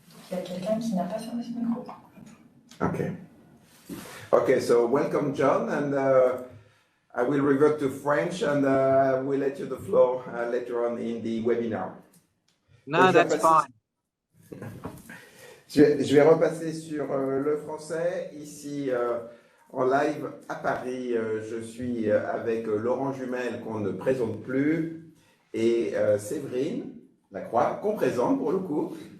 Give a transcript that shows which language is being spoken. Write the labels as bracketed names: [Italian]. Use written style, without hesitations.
[French] Il y a quelqu'un qui n'a pas fermé son micro. [English] Okay. Okay, so welcome, John, and I will revert to French and we'll let you the floor later on in the webinar. No, that's fine. [French] Je vais repasser sur le français. Ici, en live à Paris, je suis avec Laurent Jumel, qu'on ne présente plus, et Séverine Lacroix, qu'on présente pour le coup.